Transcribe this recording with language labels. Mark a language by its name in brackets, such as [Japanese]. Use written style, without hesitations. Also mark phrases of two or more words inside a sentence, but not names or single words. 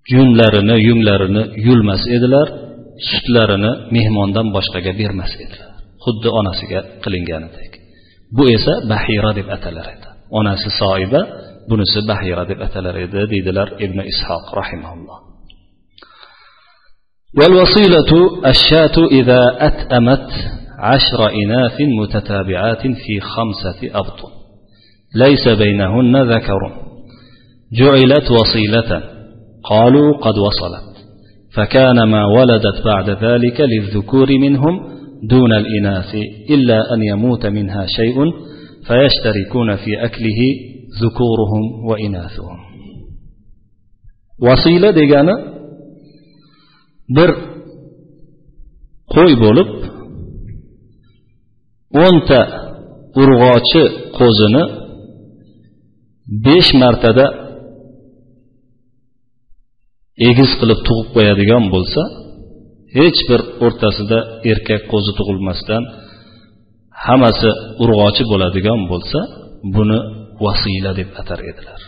[Uzbek] yunglarini yulmas edilar, sutlarini mehmondan boshqaga bermas edilar. Xuddi onasiga qilinganidek. Bu esa bahira deb atalar edi. Onasi Soiba, bunisi bahira deb atalar edi, deydilar Ibn Ishoq rahimahulloh. [Arabic] والوصيلة الشاة إذا أتأمت 10 إناث متتابعات في 5 أبطن ليس بينهن ذكر جعلت وصيلة قالوا قد وصلت فكان ما ولدت بعد ذلك للذكور منهم دون الإناث إلا أن يموت منها شيء فيشتركون في أكله ذكورهم وإناثهم. [Uzbek] وصيلة دegani bir qo'y bo'lib 10 ta urg'ochi qo'zini 5 martada egiz qilib tug'ib qo'yadigan bo'lsa, hech bir o'rtasida erkak qo'zi tug'ilmasdan hammasi urg'ochi bo'ladigan bo'lsa, buni vasila deb atar edilar.